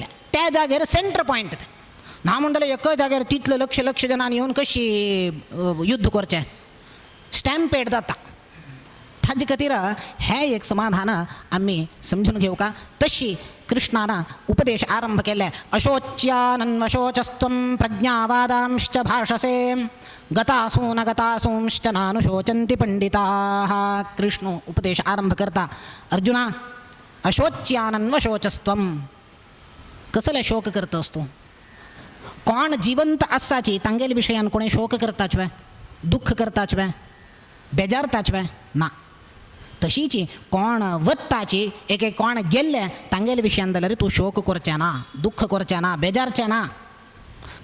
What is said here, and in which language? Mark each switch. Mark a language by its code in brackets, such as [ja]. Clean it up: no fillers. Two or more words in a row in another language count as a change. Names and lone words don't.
[kok] त्या जाग्यार [en] center point [kok] ना म्हणटले एका जाग्यार तितले लक्ष जनांनी येवन कशी युद्ध करचें स्टॅम्पेड जाता. ताजे खातीर हे एक समाधान आमी समजून घेवं का. तशी कृष्णानं उपदेश आरंभ केले. [sa] अशोच्यानन्वशोचस्त्वं प्रज्ञावादांश्च भाषसे गतासून गतासूंश्च नानुशोचन्ति पंडिताः. [kok] कृष्ण उपदेश आरंभ करता. अर्जुना अशोच्यानन्वशोचस्त्वं कसले शोक करतस तू. कोण जिवंत आसाची तांगेल विशयान कोणी शोक करताच वे दुःख करताच वे बेजारताच वे ना. तशीची कोण वत्ताची एक कोण गेल्ले तांगेल विशयान जाल्यार तूं शोक करचें ना, दुःख करचें ना, बेजारचें ना.